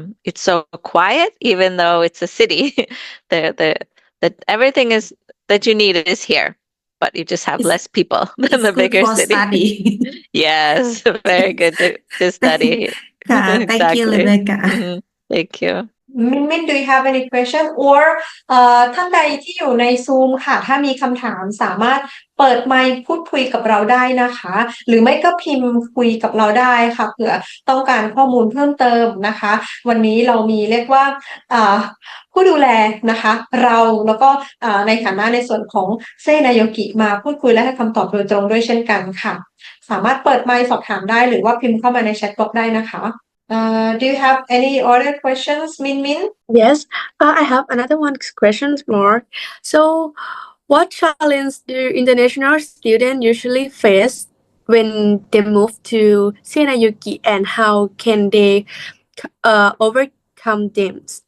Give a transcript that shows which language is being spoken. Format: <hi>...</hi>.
<en>It's so quiet, even though it's a city. That everything is that you need is here, but you just have less people than the It's good bigger for city. study. Yes, very good to study. Thank you, Exactly. Rebecca. Thank you. Min, do you have any question?</en> <th>Or ท่านใดที่อยู่ในซูมค่ะ ถ้ามีคำถามสามารถเปิดไมค์พูดคุยกับเราได้นะคะ หรือไม่ก็พิมพ์คุยกับเราได้ค่ะเผื่อต้องการข้อมูลเพิ่มเติมนะคะ วันนี้เรามีเรียกว่าผู้ดูแลนะคะ เราแล้วก็ในฐานะในส่วนของเซนายกิมาพูดคุยและให้คำตอบโดยตรงด้วยเช่นกันค่ะ สามารถเปิดไมค์สอบถามได้หรือว่าพิมพ์เข้ามาในแชทบ็อกซ์ได้นะคะ</th> <en>do you have any other questions, Min? Yes, I have another one questions more. So, what challenge do international students usually face when they move to Seinäjoki, and how can they overcome them?</en>